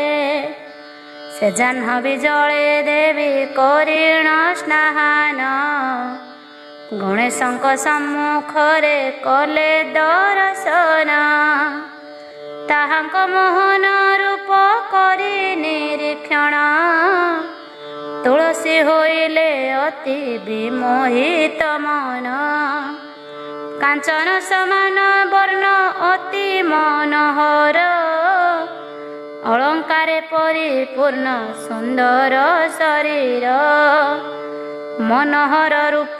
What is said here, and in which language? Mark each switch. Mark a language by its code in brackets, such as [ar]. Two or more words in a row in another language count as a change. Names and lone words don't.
[or] ସେ ଜାହ୍ନବୀ ଜଳେ ଦେବୀ କରିଣ ସ୍ନାନ, ଗଣେଶଙ୍କ ସମ୍ମୁଖରେ କଲେ ଦର୍ଶନ। ତାହାଙ୍କ ମୋହନ ରୂପ କରି ନିରୀକ୍ଷଣ, ତୁଳସୀ ହୋଇଲେ ଅତି ବିମୋହିତ ମନ କାଞ୍ଚନ ସମାନ ବର୍ଣ୍ଣ ଅତି ମନୋହର ଅଳଙ୍କାରେ ପରିପୂର୍ଣ୍ଣ ସୁନ୍ଦର ଶରୀର ମନୋହର ରୂପ